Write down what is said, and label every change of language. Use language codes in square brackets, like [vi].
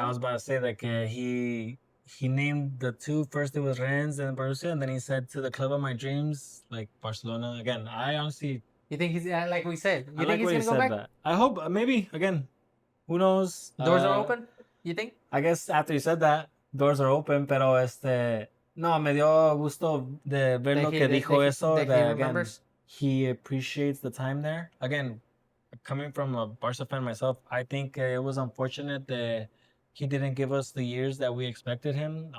[en] Yeah, I was about to say like he named the two. First it was Rennes and Borussia, and then he said to the club of my dreams, like Barcelona. Again, I honestly. You think he's like we said? You think he's gonna go back? That. I hope maybe again. Who knows? Doors are open. You think? I guess after you said that, doors are open. [es] Pero no, me dio gusto de ver lo que dijo eso. [en] That again, he appreciates the time there. Again, coming from a Barca fan myself, I think it was unfortunate that he didn't give us the years that we expected him.